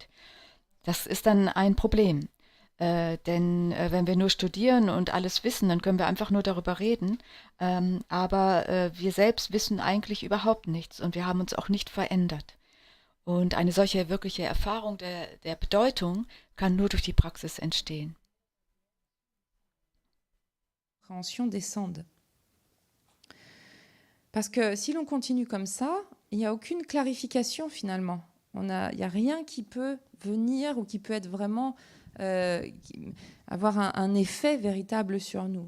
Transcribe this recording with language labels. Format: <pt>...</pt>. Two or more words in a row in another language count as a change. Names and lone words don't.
<de>Das ist dann ein Problem. Denn wenn wir nur studieren und alles wissen, dann können wir einfach nur darüber reden. Aber wir selbst wissen eigentlich überhaupt nichts und wir haben uns auch nicht verändert. Und eine solche wirkliche Erfahrung der Bedeutung kann nur durch die Praxis entstehen.</de> <fr>Descendent. Parce que si l'on continue comme ça, il n'y a aucune clarification finalement. Il n'y a rien qui peut venir ou qui peut être vraiment avoir un effet véritable sur nous.</fr>